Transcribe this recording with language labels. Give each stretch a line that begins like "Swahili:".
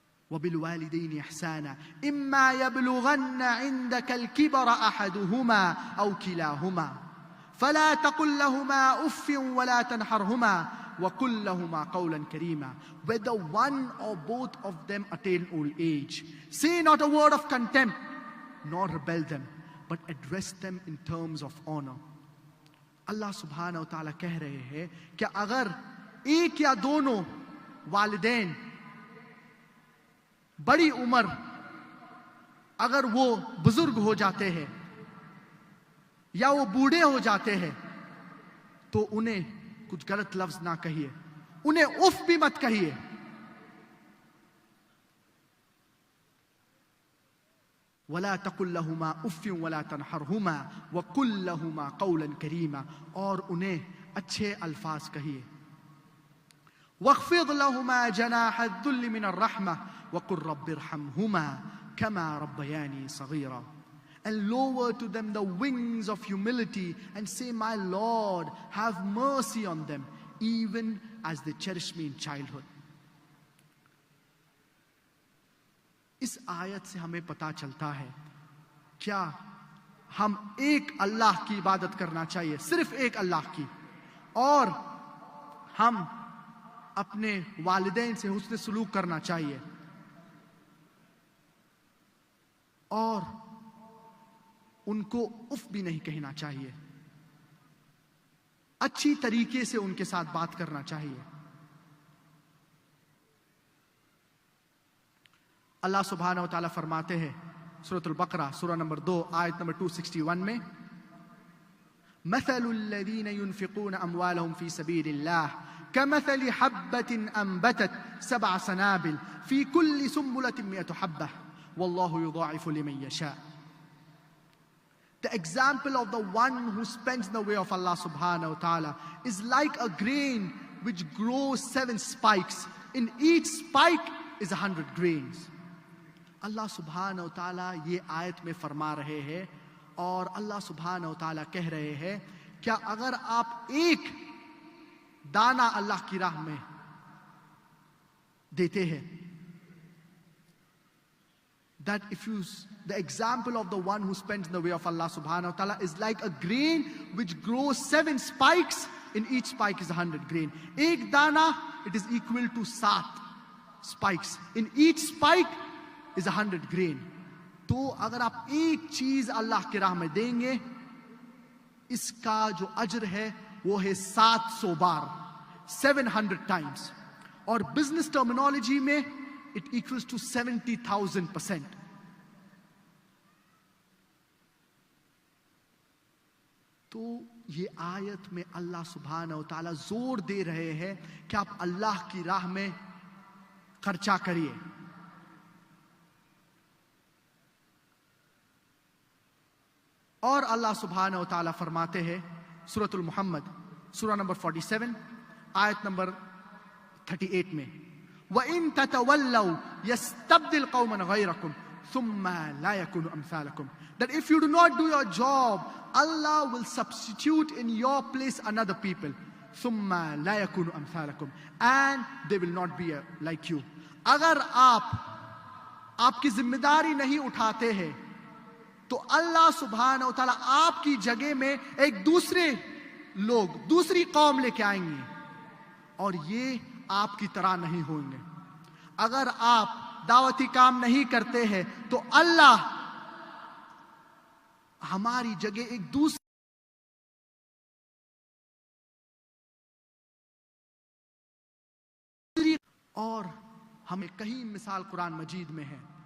Arabic: وَبِالْوَالِدَيْنِ إِحْسَانًا إِمَّا يَبْلُغَنَّ عِنْدَكَ الْكِبَرَ أَحَدُهُمَا أَوْ كِلَاهُمَا فَلَا تَقُلْ لَهُمَا أُفٍّ وَلَا تَنْهَرْهُمَا وَقُلْ لَهُمَا قَوْلًا كَرِيمًا.
English: Whether one or both of them attain old age, say not a word of contempt, nor rebel them, but address them in terms of honor.
Urdu: اللہ سبحانہ و تعالیٰ کہہ رہے ہیں کہ اگر ایک یا دونوں والدین بڑی عمر اگر وہ بزرگ ہو جاتے ہیں یا وہ بوڑھے ہو جاتے ہیں تو انہیں کچھ غلط لفظ نہ کہیے، انہیں اف بھی مت کہیے،
Arabic: وَلَا تَقُلْ لَهُمَا أُفٍّ وَلَا تَنْحَرْهُمَا وَقُلْ لَهُمَا قَوْلًا كَرِيمًا،
Urdu: اور انہیں اچھے الفاظ کہیے،
Arabic: وَاخْفِضْ لَهُمَا جَنَاحَ الذُّلِّ مِنَ الرَّحْمَةِ وَقُلْ رَبِّ ارْحَمْهُمَا كَمَا رَبَّيَانِي صَغِيرًا.
English: And lower to them the wings of humility and say, my Lord, have mercy on them, even as they cherish me in childhood.
Urdu: اس آیت سے ہمیں پتا چلتا ہے کیا ہم ایک اللہ کی عبادت کرنا چاہیے، صرف ایک اللہ کی، اور ہم اپنے والدین سے حسن سلوک کرنا چاہیے، اور ان کو اف بھی نہیں کہنا چاہیے، اچھی طریقے سے ان کے ساتھ بات کرنا چاہیے. اللہ سبحانہ و تعالیٰ فرماتے ہیں سورۃ البقرہ سورہ نمبر 2 آیت نمبر 261 میں،
Arabic: مثل الذین ينفقون اموالهم فی سبیل اللہ كمثل حبة انبتت 7 سنابل في كل سنبلة 100 حبة واللہ یضاعف لمن یشاء.
English: The example of the one who spends in the way of Allah subhanahu wa ta'ala is like a grain which grows 7 spikes. In each spike is 100 grains.
Urdu: اللہ سبحانہ و تعالیٰ یہ آیت میں فرما رہے ہیں، اور اللہ سبحانہ و تعالیٰ کہہ رہے ہیں کیا اگر آپ ایک دانہ اللہ کی راہ میں دیتے ہیں،
English: that if you, the example of the one who spends in the way of Allah subhanahu wa ta'ala is like a grain which grows 7 spikes, in each spike is 100 grain.
Urdu: ایک دانہ
English: it is equal to 7 spikes, in each spike is 100 grain.
Urdu: تو اگر آپ ایک چیز اللہ کے راہ میں دیں گے، اس کا جو اجر ہے وہ ہے 700 بار،
English: 700 times.
Urdu: اور بزنس ٹرمینالوجی میں
English: it equals to 70,000%.
Urdu: تو یہ آیت میں اللہ سبحانہ و تعالیٰ زور دے رہے ہیں کہ آپ اللہ کی راہ میں خرچہ کریے. اور اللہ سبحانہ و تعالیٰ فرماتے ہیں سورۃ المحمد سورہ نمبر 47 آیت نمبر 38 میں،
Arabic: وَإِن تَتَوَلَّوْا يَسْتَبْدِلْ قَوْمًا غَيْرَكُمْ ثُمَّ لَا يَكُونُ أَمْثَالَكُمْ.
English: That if you do not do your job, Allah will substitute in your place another people.
Arabic: ثُمَّ لَا يَكُونُ أَمْثَالَكُمْ,
English: and they will not be like you.
Urdu: اگر آپ کی ذمہ داری نہیں اٹھاتے ہیں تو اللہ سبحانہ و تعالیٰ آپ کی جگہ میں ایک دوسرے لوگ، دوسری قوم لے کے آئیں گے، اور یہ آپ کی طرح نہیں ہوں گے. اگر آپ دعوتی کام نہیں کرتے ہیں تو اللہ ہماری جگہ ایک دوسری اور ہمیں کہیں مثال قرآن مجید میں ہے.